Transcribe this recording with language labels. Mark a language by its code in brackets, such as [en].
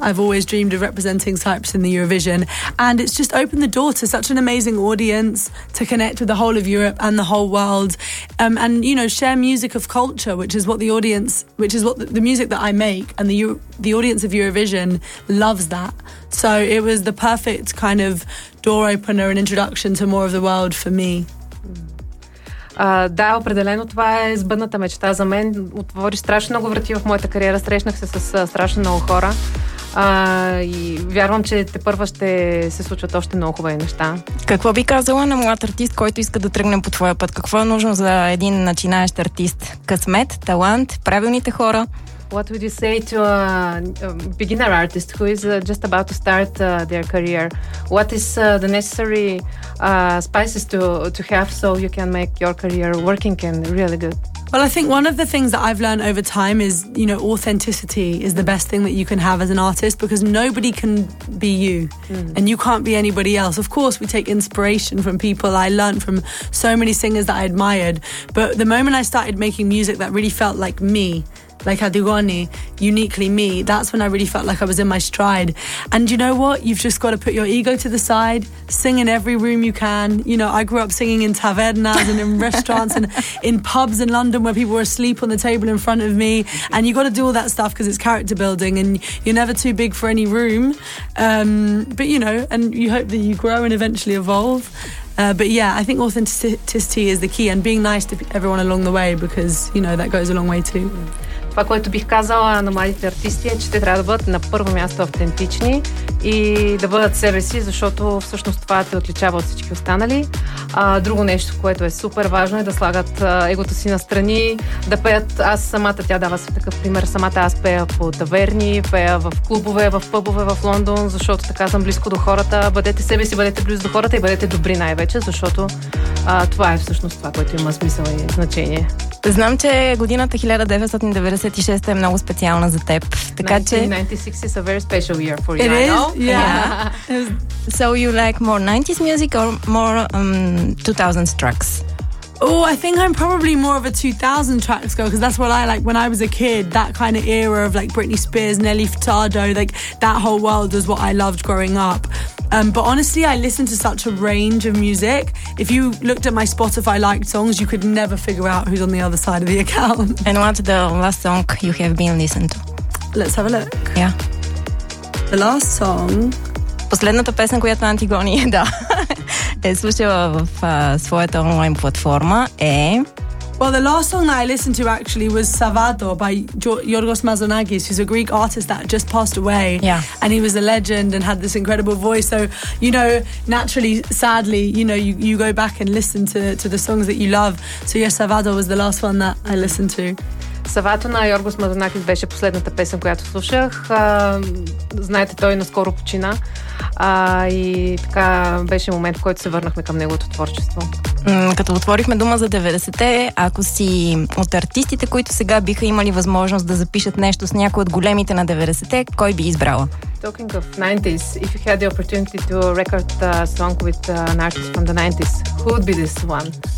[en] I've always dreamed of representing Cyprus in the Eurovision. And it's just opened the door to such an amazing audience to connect with the whole of Europe and the whole world. And, you know, share music of culture, which is what the audience, which is what the music that I make and the audience of Eurovision loves that. So it was the perfect kind of door opener and introduction to more of the world for me. [bg] Да, определено това е сбъдната мечта за мен. Отвори страшно много врати в моята кариера. Срещнах се с страшно много хора. И вярвам, че те първа ще се случват още много хубави неща. Какво би казала на млад артист, който иска да тръгне по твоя път? Какво е нужно за един начинаещ артист? Късмет, талант, правилните хора? [en] What would you say to a beginner artist who is just about to start their career? What is the necessary spices to have so you can make your career working and really good? Well, I think one of the things that I've learned over time is, you know, authenticity is the best thing that you can have as an artist because nobody can be you and you can't be anybody else. Of course, we take inspiration from people. I learned from so many singers that I admired. But the moment I started making music that really felt like me, like Adigoni, uniquely me, that's when I really felt like I was in my stride. And you know what? You've just got to put your ego to the side, sing in every room you can. You know, I grew up singing in tavernas and in restaurants and in pubs in London where people were asleep on the table in front of me. And you got to do all that stuff because it's character building and you're never too big for any room. But you know, and you hope that you grow and eventually evolve. But yeah, I think authenticity is the key and being nice to everyone along the way because, you know, that goes a long way too. [bg] Това, което бих казала на младите артисти е, че те трябва да бъдат на първо място автентични и да бъдат себе си, защото всъщност това те отличава от всички останали. Друго нещо, което е супер важно, е да слагат егото си настрани, да пеят. Аз самата, тя дава се такъв пример, самата аз пея по таверни, пея в клубове, в пъбове в Лондон, защото така съм близко до хората. Бъдете себе си, бъдете близо до хората и бъдете добри най-вече, защото това е всъщност това, което има смисъл и значение. Знам, че годината 1996 е много специална за теб. Така, [en] 1996 is a very special year for you. It I is, Yeah. So you like more 90s music or more 2000s tracks? Oh, I think I'm probably more of a 2000 tracks girl, because that's what I like when I was a kid. That kind of era of like Britney Spears, Nelly Furtado, like that whole world is what I loved growing up. But honestly, I listen to such a range of music. If you looked at my Spotify liked songs, you could never figure out who's on the other side of the account. And what's the last song you have been listening to? Let's have a look. Yeah. The last song... [bg] Последната песен, която Антигония да, е слушала в своята онлайн платформа е... [en] Well, the last song that I listened to actually was Savado by Yorgos Mazonagis, who's a Greek artist that just passed away. Yeah. And he was a legend and had this incredible voice. So, you know, naturally, sadly, you know, you go back and listen to the songs that you love. So, yes, Savado was the last one that I listened to. [bg] Савато на Йоргос Мазонакис беше последната песен, която слушах. Знаете, той наскоро почина. И така беше момент, в който се върнахме към неговото творчество. Като отворихме дума за 90-те, ако си от артистите, които сега биха имали възможност да запишат нещо с някой от големите на 90-те, кой би избрала? [en] Talking of 90s, if you had the opportunity to record a song with an artist from the 90s, who would be this one?